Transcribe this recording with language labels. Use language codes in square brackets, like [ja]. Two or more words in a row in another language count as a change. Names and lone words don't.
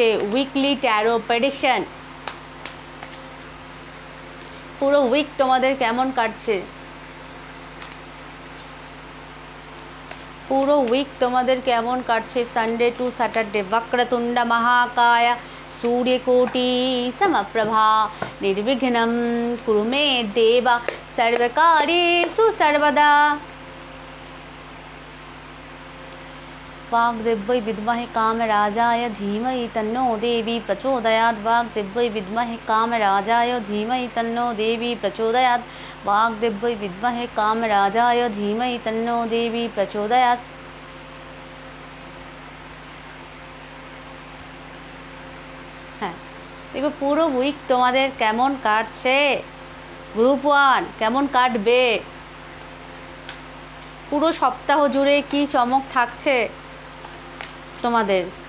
[en] weekly tarot prediction, [bn] পুরো উইক তোমাদের কেমন কাটছে, পুরো উইক তোমাদের কেমন কাটছে [en] Sunday to Saturday. [sa] বক্রতুণ্ড মহাকায় सूर्यकोटि समप्रभा निर्विघ्नं कुरु मे देव सर्वकार्येषु सर्वदा। वाग्देव्यै विद्महे कामराजाय धीमहि तन्नो देवी प्रचोदयात्। वाग्देव्यै विद्महे कामराजाय धीमहि तन्नो देवी प्रचोदयात्। वाग्देव्यै विद्महे कामराजाय धीमहि तन्नो देवी प्रचोदयात्। [bn] হ্যাঁ, দেখো পুরো উইক তোমাদের কেমন কাটছে, গ্রুপ 1 কেমন কাটবে, পুরো সপ্তাহ জুড়ে কি চমক থাকছে তোমাদের।